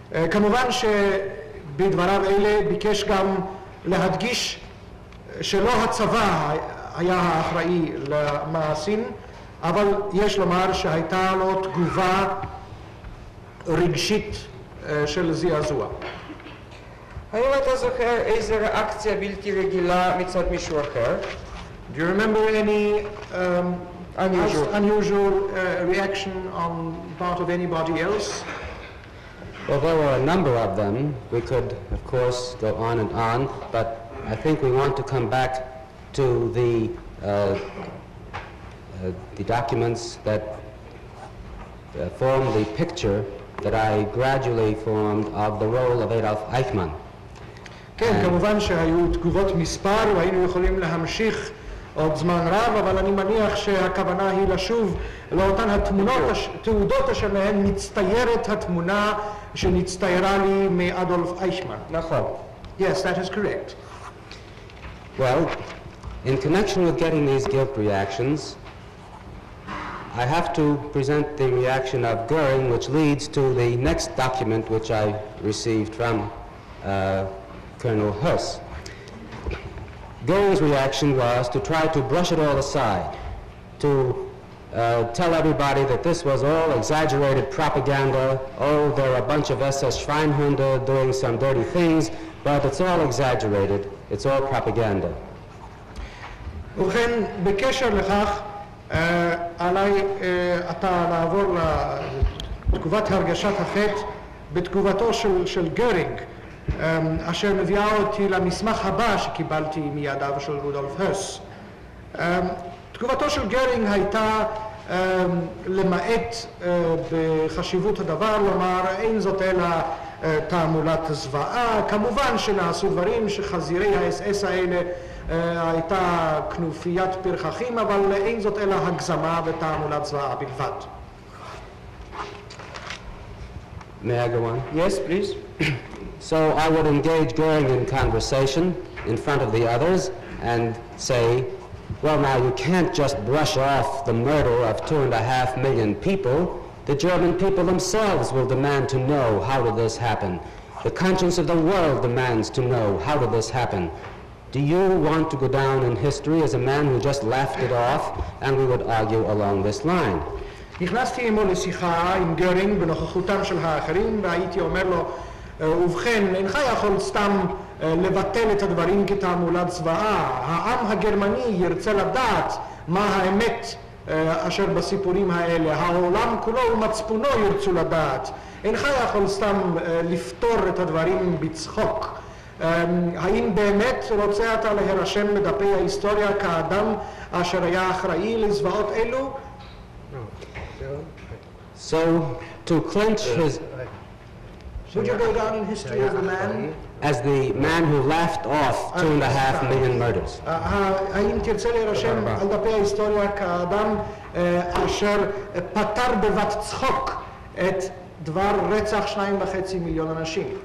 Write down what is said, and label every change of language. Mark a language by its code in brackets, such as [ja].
[he] כמובן שבדבריו אלה ביקש גם להדגיש שלא הצבא היה האחראי למעשים, אבל יש לומר שהייתה לו תגובה רגשית של זעזוע. האם אתה זוכר איזו ריאקציה בלתי רגילה מצד מישהו אחר? [en] Do you remember any unusual reaction on part of anybody else? Well, there were a number of them. We could, of course, go on, but I think we want to come back to the documents that form the picture that I gradually formed of the role of Adolf Eichmann. [he] כן, כמובן שהיו תגובות מספר והיינו יכולים להמשיך עוד זמן רב, אבל אני מניח שהכוונה היא לשוב לאותן התעודות אשר מהן מצטיירת התמונה שנצטיירה לי מאדולף אייכמן. נכון. [en] Yes, that is correct. Well, in connection with getting these guilt reactions, I have to present the reaction of Goering, which leads to the next document which I received from Colonel Huss. Goering's reaction was to try to brush it all aside, to tell everybody that this was all exaggerated propaganda. Oh, there are a bunch of SS Schweinhunde doing some dirty things, but it's all exaggerated. It's all propaganda. [he] ובכן, בקשר לכך, עליי עתה לעבור לתגובת הרגשת החטא בתגובתו של גרינג, אשר מביאה אותי למסמך הבא שקיבלתי מידיו של רודולף הרס. תגובתו של גרינג הייתה למעט בחשיבות הדבר, לומר אין זאת אלא תעמולת זוועה. כמובן שנעשו דברים שחזירי האס-אס האלה הייתה כנופיית פרחחים, אבל אין זאת אלא הגזמה ותעמולת זוועה בלבד. [en] May I go on? Yes, please. So I would engage Goering in conversation in front of the others and say, well, now you can't just brush off the murder of 2.5 million people. The German people themselves will demand to know how did this happen. The conscience of the world demands to know how did this happen. Do you want to go down in history as a man who just laughed it off? And we would argue along this line. [he] נכנסתי עמו לשיחה עם גרינג בנוכחותם של האחרים, והייתי אומר לו, ובכן, אינך יכול סתם לבטל את הדברים כתעמולת זוועה. העם הגרמני ירצה לדעת מה האמת אשר בסיפורים האלה. העולם כולו ומצפונו ירצו לדעת. אינך יכול סתם לפתור את הדברים בצחוק. האם באמת רוצה אתה להירשם בדפי ההיסטוריה כאדם אשר היה אחראי לזוועות אלו? [en] So, to clinch his... Would you go down in history as the man? As the man who laughed off 2.5 million murders. [he] האם תרצה להירשם על דפי ההיסטוריה כאדם אשר פתר בבת צחוק את דבר רצח 2.5 מיליון אנשים?